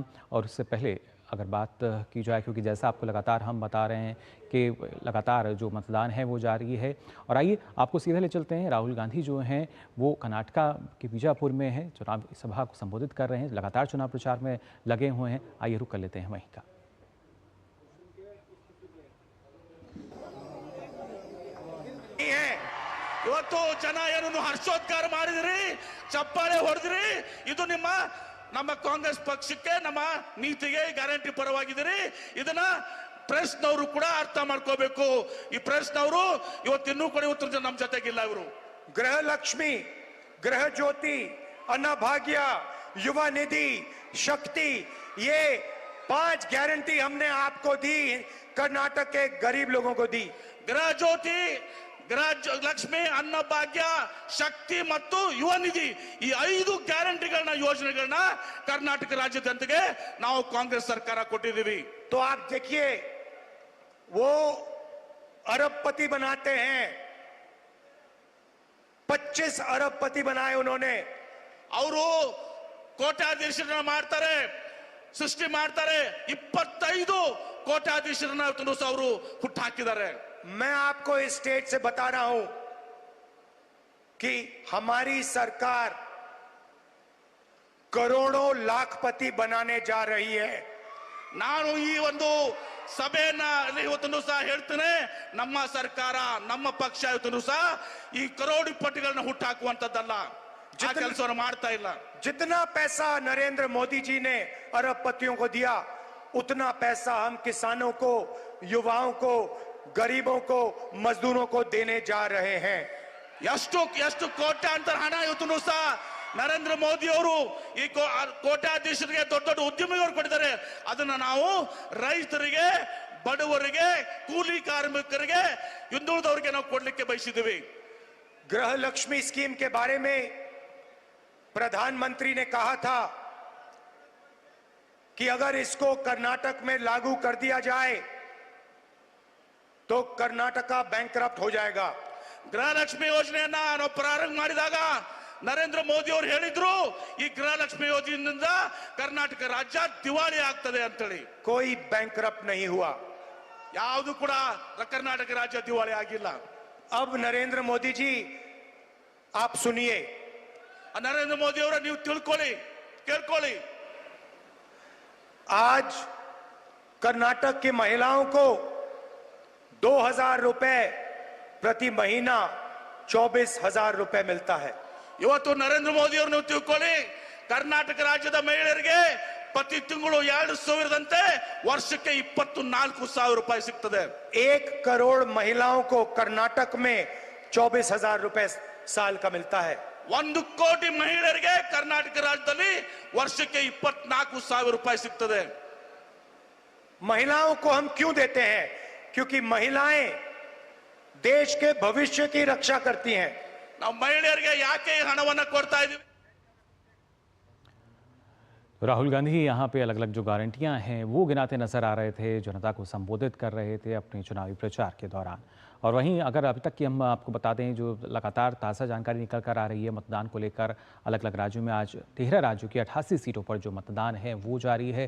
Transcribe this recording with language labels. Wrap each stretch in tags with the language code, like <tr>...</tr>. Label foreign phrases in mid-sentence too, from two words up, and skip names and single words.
<hi>और उससे पहले अगर बात की जाए, क्योंकि जैसा आपको लगातार हम बता रहे हैं कि लगातार जो मतदान है वो जारी है, और आइए आपको सीधे ले चलते हैं। राहुल गांधी जो हैं वो कर्नाटका के बीजापुर में हैं, चुनाव सभा को संबोधित कर रहे हैं, लगातार चुनाव प्रचार में लगे हुए हैं। आइए रुक कर लेते हैं वहीं का।</hi> <kn>ಇವತ್ತು ಜನ ಏನನ್ನು ಹರ್ಷೋದ್ಗಾರ ಮಾಡಿದ್ರಿ, ಚಪ್ಪಾಳೆ ಹೊಡೆದ್ರಿ. ಇದು ನಮ್ಮ ಕಾಂಗ್ರೆಸ್ ಪಕ್ಷಕ್ಕೆ, ನಮ್ಮ ನೀತಿಗೆ ಗ್ಯಾರಂಟಿ ಪರವಾಗಿದ್ರಿ. ಇದನ್ನ ಪ್ರೆಸ್ನವರು ಕೂಡ ಅರ್ಥ ಮಾಡ್ಕೋಬೇಕು. ಈ ಪ್ರೆಸ್ನವರು ಇವತ್ತಿನ್ನೂ ಕೂಡ ಇವತ್ತು ನಮ್ಮ ಜೊತೆಗಿಲ್ಲ. ಇವರು ಗೃಹ ಲಕ್ಷ್ಮಿ, ಗೃಹ ಜ್ಯೋತಿ, ಅನ್ನಭಾಗ್ಯ,</kn> <hi>युवा निधि, शक्ति, ये 5 गारंटी हमने आपको दी, कर्नाटक के गरीब लोगों को दी. गृह ज्योति,</hi> <kn>ಗೃಹ ಲಕ್ಷ್ಮಿ, ಅನ್ನಭಾಗ್ಯ, ಶಕ್ತಿ ಮತ್ತು ಯುವ ನಿಧಿ ಈ 5 ಗ್ಯಾರಂಟಿಗಳನ್ನ ಯೋಜನೆಗಳನ್ನ ಕರ್ನಾಟಕ ರಾಜ್ಯದ ಜನತೆಗೆ ನಾವು ಕಾಂಗ್ರೆಸ್ ಸರ್ಕಾರ ಕೊಟ್ಟಿದ್ದೀವಿ.</kn> <hi>तो आप देखिए वो अरबपति बनाते हैं, 25 अरबपति बनाए उन्होंने.</hi> <kn>ಅವರು ಕೋಟ್ಯಾಧೀಶರನ್ನ ಮಾಡ್ತಾರೆ, ಸೃಷ್ಟಿ ಮಾಡ್ತಾರೆ. 25 ಕೋಟ್ಯಾಧೀಶರನ್ನ ಅವರು ಹುಟ್ಟಾಕಿದ್ದಾರೆ.</kn> <hi>मैं आपको इस स्टेट से बता रहा हूं कि हमारी सरकार करोड़ों लाखपति बनाने जा रही है.</hi> <kn>ನಾನು ಈ ಒಂದು ಸಭೆಯನ್ನ ಇವತ್ತೂ ಸಹ ಹೇಳ್ತೇನೆ, ನಮ್ಮ ಸರ್ಕಾರ, ನಮ್ಮ ಪಕ್ಷ ಇವತ್ತೂ ಸಹ ಈ ಕರೋಡಿಪತಿಗಳನ್ನ ಹುಟ್ಟಾಕುವಂತದ್ದಲ್ಲ, ಆ ಕೆಲಸವನ್ನು ಮಾಡ್ತಾ ಇಲ್ಲ.</kn> <hi>जितना पैसा नरेंद्र मोदी जी ने अरबपतियों को दिया, उतना पैसा हम किसानों को, युवाओं को, गरीबों को, मजदूरों को देने जा रहे हैं.</hi> <kn>ಎಷ್ಟು ಕೋಟ್ಯಾಂತರ ಹಣ ಇವತ್ತು ಸಹ ನರೇಂದ್ರ ಮೋದಿ ಅವರು ಈ ಕೋಟ್ಯಾಧೀಶರಿಗೆ, ದೊಡ್ಡ ದೊಡ್ಡ ಉದ್ಯಮಿಗಳು ಕೊಟ್ಟಿದ್ದಾರೆ. ಅದನ್ನ ನಾವು ರೈತರಿಗೆ, ಬಡವರಿಗೆ, ಕೂಲಿ ಕಾರ್ಮಿಕರಿಗೆ, ಹಿಂದುಳಿದವರಿಗೆ ನಾವು ಕೊಡ್ಲಿಕ್ಕೆ ಬಯಸಿದ್ದೀವಿ.</kn> <hi>गृह लक्ष्मी स्कीम के बारे में प्रधानमंत्री ने कहा था कि अगर इसको कर्नाटक में लागू कर दिया जाए तो कर्नाटका बैंकरप्ट हो जाएगा.</hi> <kn>ಗೃಹಲಕ್ಷ್ಮಿ ಯೋಜನೆಯನ್ನ ನಾವು ಪ್ರಾರಂಭ ಮಾಡಿದಾಗ ನರೇಂದ್ರ ಮೋದಿ ಅವರು ಹೇಳಿದ್ರು, ಈ ಗೃಹಲಕ್ಷ್ಮಿ ಯೋಜನೆಯಿಂದ ಕರ್ನಾಟಕ ರಾಜ್ಯ ದಿವಾಳಿ ಆಗ್ತದೆ ಅಂತೇಳಿ.</kn> <hi>कोई बैंकरप्ट नहीं हुआ,</hi> <kn>ಯಾವುದು ಕೂಡ ಕರ್ನಾಟಕ ರಾಜ್ಯ ದಿವಾಳಿ ಆಗಿಲ್ಲ.</kn> <hi>अब नरेंद्र मोदी जी आप सुनिए,</hi> <kn>नरेंद्र मोदी और ನೀವು ತಿಳ್ಕೊಳ್ಳಿ, ಕೇಳ್ಕೊಳ್ಳಿ.</kn> <hi>आज कर्नाटक की महिलाओं को 2000 रुपए प्रति महीना 24,000 रुपए मिलता है.</hi> <kn>ಇವತ್ತು ನರೇಂದ್ರ ಮೋದಿ ಅವರು ನೀವು ತಿಳ್ಕೊಳ್ಳಿ, ಕರ್ನಾಟಕ ರಾಜ್ಯದ ಮಹಿಳೆಯರಿಗೆ ಪ್ರತಿ ತಿಂಗಳು 2,000ದಂತೆ ವರ್ಷಕ್ಕೆ 24,000 ರೂಪಾಯಿ ಸಿಗ್ತದೆ.</kn> <hi>1 करोड़ महिलाओं को कर्नाटक में 24,000 रुपए साल का मिलता है.</hi> <kn>1 ಕೋಟಿ ಮಹಿಳೆಯರಿಗೆ ಕರ್ನಾಟಕ ರಾಜ್ಯದಲ್ಲಿ ವರ್ಷಕ್ಕೆ 24,000 ರೂಪಾಯಿ ಸಿಗ್ತದೆ.</kn> <hi>महिलाओं को हम क्यों देते हैं? क्योंकि महिलाएं देश के भविष्य की रक्षा करती हैं.</hi> <kn>ನಾವು ಮಹಿಳೆಯರಿಗೆ ಯಾಕೆ ಹಣವನ್ನ ಕೊಡ್ತಾ ಇದ್ದೀವಿ?</kn> <hi>राहुल गांधी यहाँ पे अलग अलग जो गारंटियां हैं वो गिनाते नजर आ रहे थे, जनता को संबोधित कर रहे थे अपने चुनावी प्रचार के दौरान. और वहीं अगर अभी तक की हम आपको बता दें, जो लगातार ताज़ा जानकारी निकल कर आ रही है मतदान को लेकर, अलग अलग राज्यों में आज 13 राज्यों की 88 सीटों पर जो मतदान है वो जारी है.</hi>